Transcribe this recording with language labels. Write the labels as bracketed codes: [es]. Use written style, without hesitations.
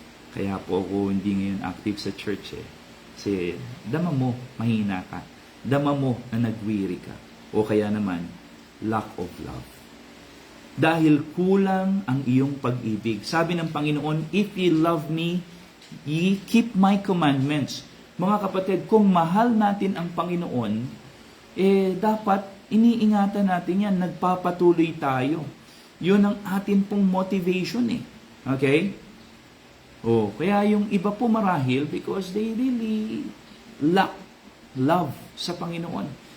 [tl] Kaya po ako hindi ngayon active sa church eh. Kasi dama mo, mahina ka. Dama mo na nagwiri ka. O kaya naman, lack of love. Dahil kulang ang iyong pag-ibig. Sabi ng Panginoon, [en] if ye love me, ye keep my commandments. [tl] Mga kapatid, kung mahal natin ang Panginoon, dapat iniingatan natin yan, nagpapatuloy tayo. Yun ang atin pong motivation eh. Okay? Kaya yung iba po marahil, [en] because they really lack love [tl] sa Panginoon.